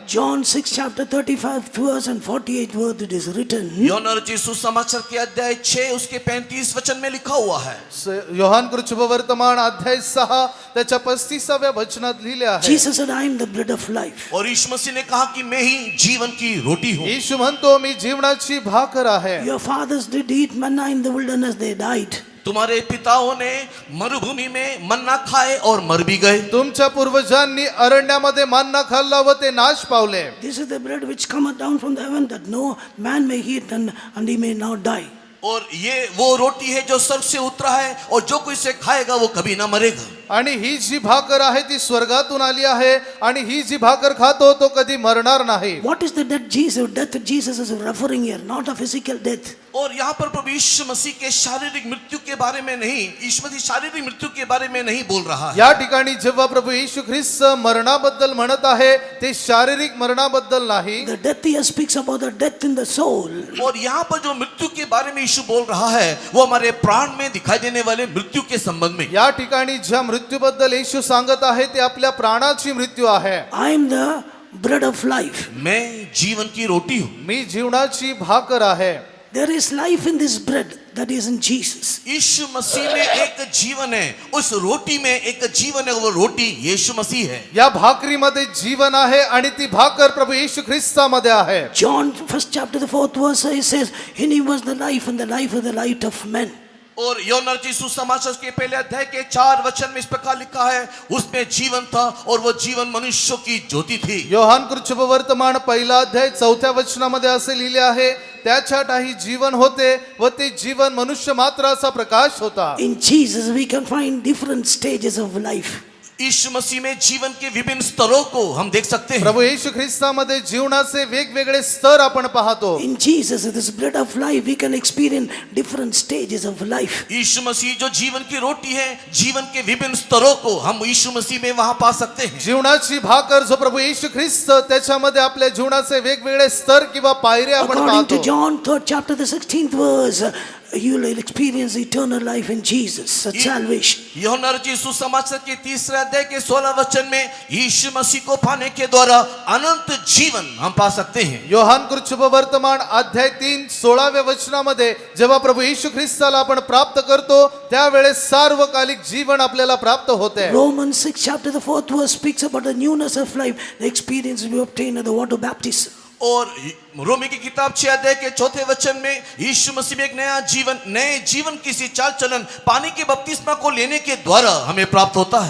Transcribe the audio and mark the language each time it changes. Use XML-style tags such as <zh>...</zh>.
<en>John 6 chapter 35 verse and 48 word it is written.</en> <hi>यूहन्ना रचित सुसमाचार के अध्याय 6 उसके 35 वचन में लिखा हुआ है.</hi> <mr>योहान कृत वर्तमान अध्याय 6 त्याच्या 35व्या वचनात लिहिले आहे.</mr> <en>Jesus said, I am the bread of life.</en> <hi>और यीशु मसीह ने कहा कि मैं ही जीवन की रोटी हूँ.</hi> <mr>येशू म्हणतो मी जीवनाची भाकर आहे.</mr> <en>Your fathers did eat manna in the wilderness, they died.</en> <hi>तुम्हारे पिताओं ने मरुभूमि में मन्ना खाए और मर भी गए.</hi> <mr>तुमच्या पूर्वजांनी अरण्यामध्ये मन्ना खाल्ला व ते नाश पावले.</mr> <en>This is the bread which cometh down from the heaven, that no man may eat and he may not die.</en> <hi>और ये वो रोटी है जो स्वर्ग से उतरा है और जो कोई इसे खाएगा वो कभी ना मरेगा.</hi> <mr>आणि ही जी भाकर आहे ती स्वर्गातून आली आहे आणि ही जी भाकर खातो तो कधी मरणार नाही.</mr> <en>What is the death Jesus is referring here, not a physical death.</en> <hi>और यहाँ पर प्रभु यीशु मसीह के शारीरिक मृत्यु के बारे में नहीं, यीशु मसीह शारीरिक मृत्यु के बारे में नहीं बोल रहा है.</hi> <mr>या ठिकाणी जेव्हा प्रभू येशू ख्रिस्त मरणाबद्दल म्हणत आहे ते शारीरिक मरणाबद्दल नाही.</mr> <en>The death here speaks about the death in the soul.</en> <hi>और यहाँ पर जो मृत्यु के बारे में यीशु बोल रहा है वो हमारे प्राण में दिखाई देने वाले मृत्यु के संबंध में.</hi> <mr>या ठिकाणी ज्या मृत्यूबद्दल येशू सांगत आहे ते आपल्या प्राणाची मृत्यू आहे.</mr> <en>I am the bread of life.</en> <hi>मैं जीवन की रोटी हूँ.</hi> <mr>मी जीवनाची भाकर आहे.</mr> <en>There is life in this bread that is in Jesus.</en> <hi>यीशु मसीह में एक जीवन है, उस रोटी में एक जीवन है, वो रोटी यीशु मसीह है.</hi> <mr>या भाकरीमध्ये जीवन आहे आणि ती भाकर प्रभू येशू ख्रिस्तामध्ये आहे.</mr> <en>John 1st chapter the 4th verse it says, in him was the life and the life was the light of men.</en> <hi>और यूहन्ना रचित सुसमाचार के पहले अध्याय के 4 वचन में इस प्रकार लिखा है, उसमें जीवन था और वो जीवन मनुष्यों की ज्योति थी.</hi> <mr>योहान कृत वर्तमान पहिला अध्याय 4थ्या वचनामध्ये असे लिहिले आहे, त्याच्यातही जीवन होते व ते जीवन मनुष्य मात्राचा प्रकाश होता.</mr> <en>In Jesus we can find different stages of life.</en> <hi>यीशु मसीह में जीवन के विभिन्न स्तरों को हम देख सकते हैं.</hi> <mr>प्रभू येशू ख्रिस्तामध्ये जीवनाचे वेगवेगळे स्तर आपण पाहतो.</mr> <en>In Jesus, this bread of life, we can experience different stages of life.</en> <hi>यीशु मसीह जो जीवन की रोटी है, जीवन के विभिन्न स्तरों को हम यीशु मसीह में वहां पा सकते हैं.</hi> <mr>जीवनाची भाकर जो प्रभू येशू ख्रिस्त त्याच्यामध्ये आपल्या जीवनाचे वेगवेगळे स्तर किंवा पायऱ्या आपण</mr> <en>According to</en> <mr>पाहतो.</mr> <en>John 3rd chapter the 16th verse, you will experience eternal life in Jesus, salvation.</en> <hi>यूहन्ना रचित सुसमाचार के 3रे अध्याय के 16 वचन में यीशु मसीह को पाने के द्वारा अनंत जीवन हम पा सकते हैं.</hi> <mr>योहान कृत वर्तमान अध्याय 3 16व्या वचनामध्ये जेव्हा प्रभू येशू ख्रिस्ताला आपण प्राप्त करतो त्यावेळेस सार्वकालिक जीवन आपल्याला प्राप्त होते.</mr> <en>Romans 6 chapter the 4th verse speaks about the newness of life, the experience we obtain at the water baptism.</en> <hi>और रोमी की किताब 6 अध्याय के 4थे वचन में यीशु मसीह में एक नए जीवन किसी चाल चलन पानी के बपतिस्मा को लेने के द्वारा हमें प्राप्त होता है.</hi>